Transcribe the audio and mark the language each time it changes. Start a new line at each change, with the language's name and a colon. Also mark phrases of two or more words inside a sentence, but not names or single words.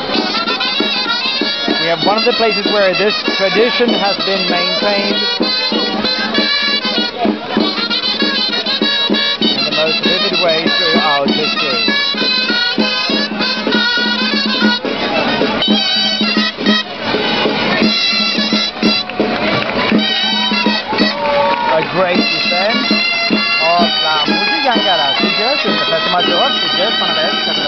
English: we have one of the places where this tradition has been maintained in the most vivid way throughout history. Great descent of la moixiganga de Sitges in the Festa Major Sitges,